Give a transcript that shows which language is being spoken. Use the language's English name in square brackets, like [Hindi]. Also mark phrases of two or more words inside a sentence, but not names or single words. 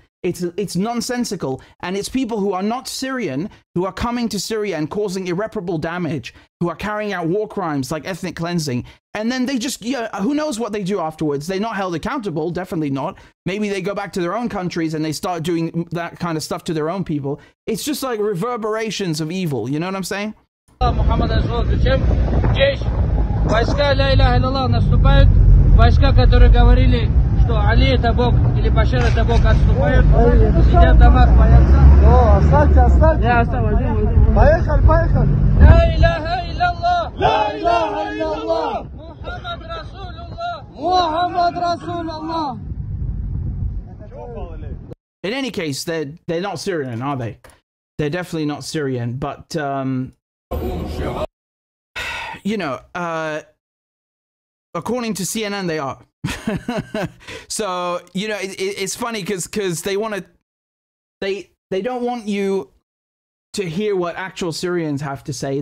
[English] It's nonsensical, and it's people who are not Syrian who are coming to Syria and causing irreparable damage, who are carrying out war crimes like ethnic cleansing, and then they just, who knows what they do afterwards. They're not held accountable, definitely not. Maybe they go back to their own countries and they start doing that kind of stuff to their own people. It's just like reverberations of evil, you know what I'm saying? [Russian] Войска [Arabic] لا إله إلا الله [Russian] наступают, войска, которые говорили, что Али это Бог или Башар это Бог, отступают, сидят дома, боятся. Оставьте. Не, оставь, Поехали. [Arabic] لا إله إلا الله. لا إله إلا الله. محمد رسول الله. [English] In any case, they're not Syrian, are they? They're definitely not Syrian, but according to CNN, they are. So, it's funny because they want to, they don't want you to hear what actual Syrians have to say.